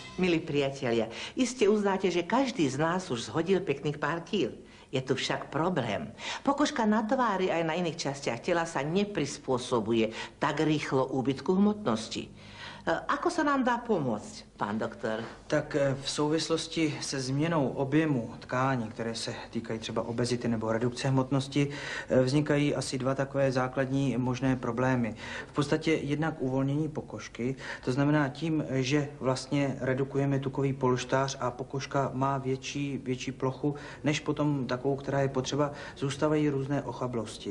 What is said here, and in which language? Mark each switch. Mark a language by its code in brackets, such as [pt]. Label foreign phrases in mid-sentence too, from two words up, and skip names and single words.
[sk] Milí priatelia, iste uznáte, že každý z nás už zhodil pekných pár kíl. Je tu však problém. Pokožka na tvári aj na iných častiach tela sa neprispôsobuje tak rýchlo úbytku hmotnosti. Ako sa nám dá pomôcť, pán doktor? [cs] Tak v souvislosti se změnou objemu tkání, které se týkají třeba obezity nebo redukce hmotnosti, vznikají asi dva takové základní možné problémy. V podstatě jednak uvolnění pokožky, to znamená tím, že vlastně redukujeme tukový polštář a pokožka má větší plochu, než potom takovou, která je potřeba, zůstávají různé ochablosti.